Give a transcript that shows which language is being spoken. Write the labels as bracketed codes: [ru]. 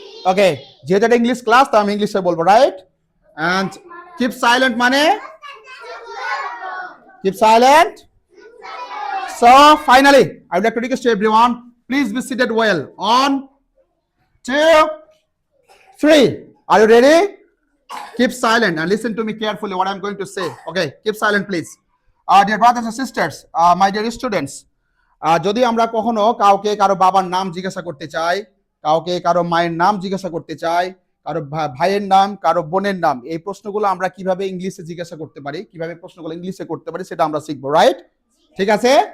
[bn] ওকে, যেহেতু এটা English class তো আমি ইংলিশে বলবো, রাইট? [en] And keep silent [bn] মানে? [en] Keep silent. So finally, I would like to request everyone, please be seated well. On, 2, 3. Are you ready? Keep silent and listen to me carefully what I'm going to say. Okay, keep silent please. Dear brothers and sisters, my dear students, [bn] যদি আমরা কখনো কাউকে কারো বাবার নাম জিজ্ঞাসা করতে চাই, কাউকে কারো মায়ের নাম জিজ্ঞাসা করতে চাই, কারো ভাইয়ের নাম, কারো বোনের নাম, এই প্রশ্নগুলো আমরা কিভাবে ইংলিশে জিজ্ঞাসা করতে পারি, কিভাবে প্রশ্নগুলো ইংলিশে করতে পারি সেটা আমরা শিখবো, রাইট? ঠিক আছে?